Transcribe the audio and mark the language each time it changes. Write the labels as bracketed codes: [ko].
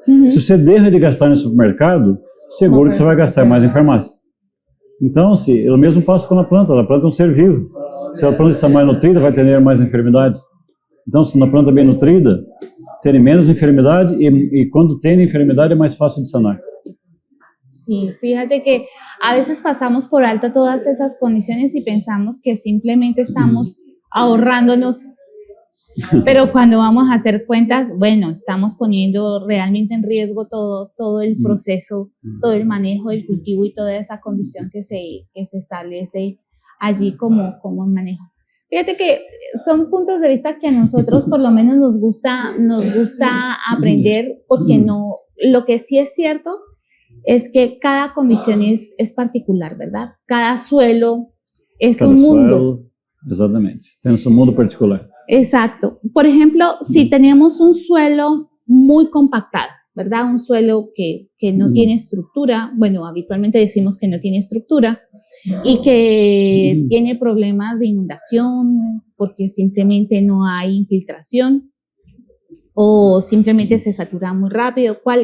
[pt] Se você deixa de gastar no supermercado, seguro que você vai gastar mais em farmácia. Então, assim, o mesmo passo com a planta é um ser vivo. Se a planta está mais nutrida, vai ter mais enfermidade. Então, se a planta é bem nutrida, tem menos enfermidade e quando tem enfermidade é mais fácil de sanar. [es] Sí, fíjate que a veces pasamos por alto todas esas condiciones y pensamos que simplemente estamos ahorrándonos, pero cuando vamos a hacer cuentas, bueno, estamos poniendo realmente en riesgo todo el proceso, todo el manejo del cultivo y toda esa condición que se establece allí como manejo. Fíjate que son puntos de vista que a nosotros por lo menos nos gusta aprender, porque lo que sí es cierto es que cada condición es particular, ¿verdad? Cada suelo es un mundo. [pt] Exatamente, tem um mundo particular. [es] Exacto. Por ejemplo, si tenemos un suelo muy compactado, ¿verdad? Un suelo que no tiene estructura, bueno, habitualmente decimos que no tiene estructura, y que tiene problemas de inundación porque simplemente no hay infiltración o simplemente se satura muy rápido.